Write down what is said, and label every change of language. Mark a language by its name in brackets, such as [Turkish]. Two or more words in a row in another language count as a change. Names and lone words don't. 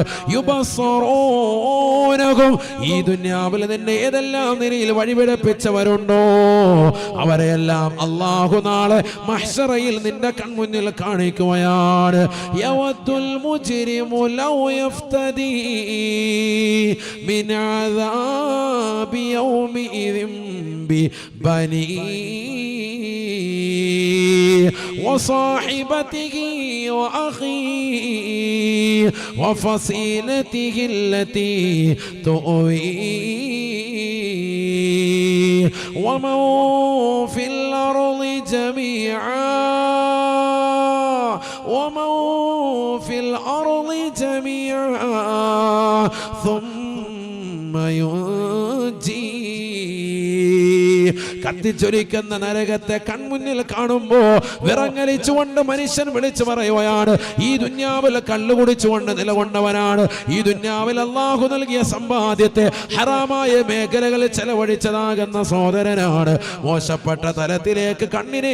[Malayalam] യുബസ്സറൂനഹും, ഈ ദുനിയാവിൽ നിന്നെ ഏതെല്ലാം നിലയിൽ വഴിപിഴപ്പിച്ചവരുണ്ടോ അവരെല്ലാം അല്ലാഹു നാളെ മഹ്ശറയിൽ നിന്റെ കൺമുന്നിൽ കാണിക്കുകയാണ്. [Arabic] يود المجرم لو يفتدي من عذاب يومئذ ببنيه وصاحبته وأخيه وفصيلته التي تؤويه ومن في الأرض جميعا ثم ينجيه. [Malayalam] കത്തിച്ചൊലിക്കുന്ന നരകത്തെ കൺമുന്നിൽ കാണുമ്പോ വിറങ്ങലിച്ചുകൊണ്ട് മനുഷ്യൻ വിളിച്ചു പറയുകയാണ്, ഈ ദുന്യാവിൽ കള്ളുകുടിച്ചുകൊണ്ട് നിലകൊണ്ടവനാണ്, ഈ ദുന്യാവിൽ അല്ലാഹു നൽകിയ സമ്പാദ്യത്തെ ഹറാമായ മേഖലകളിൽ ചെലവഴിച്ചതാകുന്ന സഹോദരനാണ്, മോശപ്പെട്ട തലത്തിലേക്ക് കണ്ണിനെ